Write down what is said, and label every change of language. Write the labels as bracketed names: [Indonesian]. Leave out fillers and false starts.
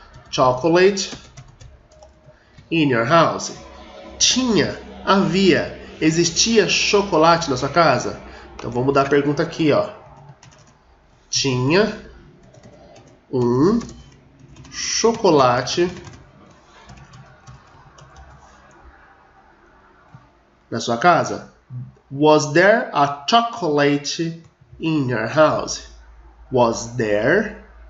[English] Chocolate in your house? [Portuguese] Tinha, havia, existia chocolate na sua casa? Então vou mudar a pergunta aqui, ó. Tinha um chocolate na sua casa? [English] Was there a chocolate in your house? Was there